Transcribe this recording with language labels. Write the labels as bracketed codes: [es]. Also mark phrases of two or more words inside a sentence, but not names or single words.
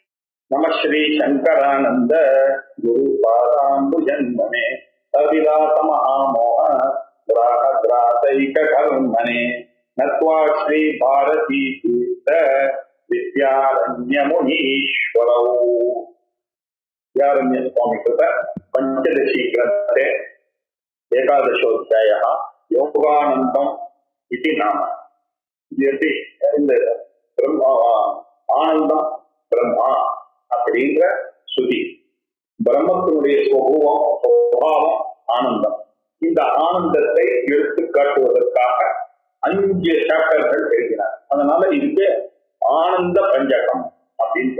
[sa] नमः श्री शंकरानंद गुरु पादाम्बुजन्मने अविलास महामोह ग्राहग्रासैक कर्मणे नत्वा श्री भारती तीर्थ विद्यारण्य मुनीश्वरौ। विद्यारण्य स्वामी कृत पंचदशी ग्रंथे एकादशोध्यायः योगानंदम् इति नाम। [ta] ब्रह्मा ஆனந்தம் பிரம்மா அப்படின்ற சுதி. பிரம்மத்தினுடைய சுபாவம் ஆனந்தம். இந்த ஆனந்தத்தை எடுத்து காட்டுவதற்காக 5 சாப்டர்கள் எழுதினார். அதனால இதுக்கு ஆனந்த பஞ்சகம் அப்படின்னு.